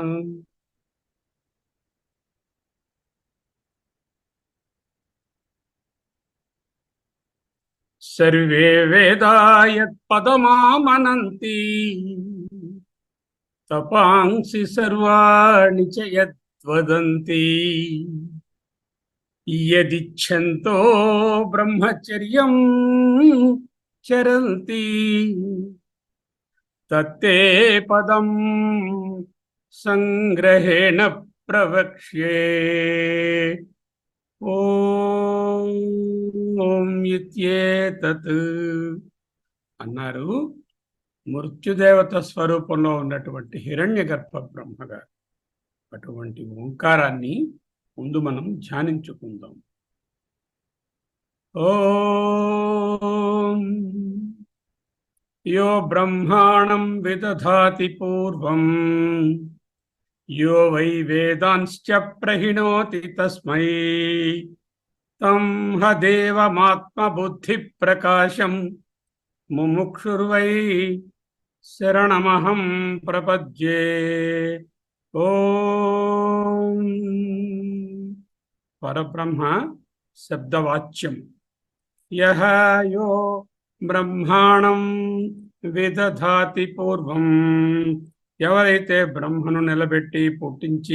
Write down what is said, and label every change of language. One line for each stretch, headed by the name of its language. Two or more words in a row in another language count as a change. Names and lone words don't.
Sanskrit: सर्वे वेदा यत्पदमामनन्ति तपांसि सर्वाणि च यद्वदन्ति यदिच्छन्तो ब्रह्मचर्यं चरन्ति तत्ते पदं संग्रहेण प्रवक्ष्ये। ఓం ఇత్యేతత్
Telugu: అన్నారు. మృత్యుదేవత స్వరూపంలో ఉన్నటువంటి హిరణ్యగర్భ బ్రహ్మగారు. అటువంటి ఓంకారాన్ని ముందు మనం ధ్యానించుకుందాం.
Sanskrit: ఓం యో బ్రహ్మాణం విదధాతి పూర్వం यो वै वेदांश्च प्रहिणोति तस्मै तं ह देवमात्मबुद्धिप्रकाशं मुमुक्षुर्वै शरणमहं प्रपद्ये. ఓం పరబ్రహ్మ శబ్దవాచ్యం. యః యో బ్రహ్మాణం విదధాతి పూర్వం,
Telugu: ఎవరైతే బ్రహ్మను నిలబెట్టి పుట్టించి